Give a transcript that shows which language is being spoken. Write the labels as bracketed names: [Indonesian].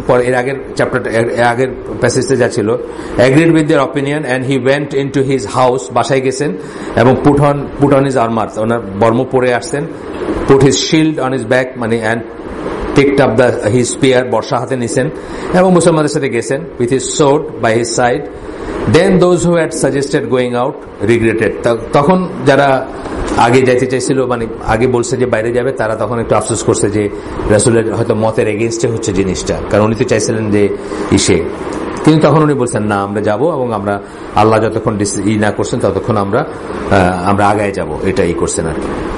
[Bangla] পরে এর আগের চ্যাপ্টারটা, আগের প্যাসেজে যা ছিল, [English] agreed with their opinion and he went into his house, [Bangla] বাসায় গেছেন এবং [English] put on his armour, [Bangla] ওনার বর্ম পরে আসছেন, [English] put his shield on his back, মানে and picked up his spear, [Bangla] বর্ষা হাতে নিছেন এবং মুসলমানদের সাথে গেছেন [English] with his sword by his side. Then those who had suggested going out regretted. [Bangla] তখন যারা আগে যাইতে চাইছিল, মানে আগে বলছে যে বাইরে যাবে, তারা তখন একটু আফসোস করছে যে রাসূলের হয়তো মতের এগেইনস্টে হচ্ছে জিনিসটা, কারণ উনি তো চাইছিলেন যে ইসে, কিন্তু তখন উনি বলছেন না আমরা যাব, এবং আমরা আল্লাহ যতক্ষণ না করছেন ততক্ষণ আমরা আগায় যাব, এটাই করছেন আর কি।